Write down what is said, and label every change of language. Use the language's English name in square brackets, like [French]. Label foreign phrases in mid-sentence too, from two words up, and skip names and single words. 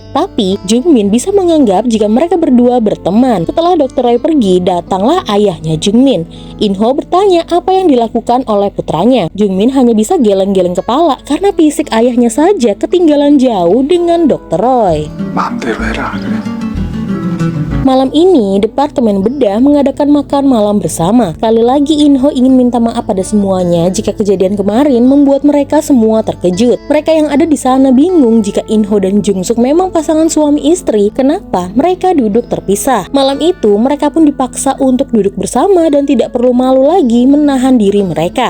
[Indonesian] Tapi Jung Min bisa menganggap jika mereka berdua berteman. Setelah Dr. Roy pergi, datanglah ayahnya Jung Min. In Ho bertanya apa yang dilakukan oleh putranya. Jung Min hanya bisa geleng-geleng kepala karena fisik ayahnya saja ketinggalan jauh dengan Dr. Roy. [Korean] 마음대로 해라 그래. [Indonesian] Malam ini, Departemen Bedah mengadakan makan malam bersama. Kali lagi In Ho ingin minta maaf pada semuanya jika kejadian kemarin membuat mereka semua terkejut. Mereka yang ada di sana bingung jika In Ho dan Jung Suk memang pasangan suami istri. Kenapa mereka duduk terpisah? Malam itu, mereka pun dipaksa untuk duduk bersama dan tidak perlu malu lagi menahan diri mereka.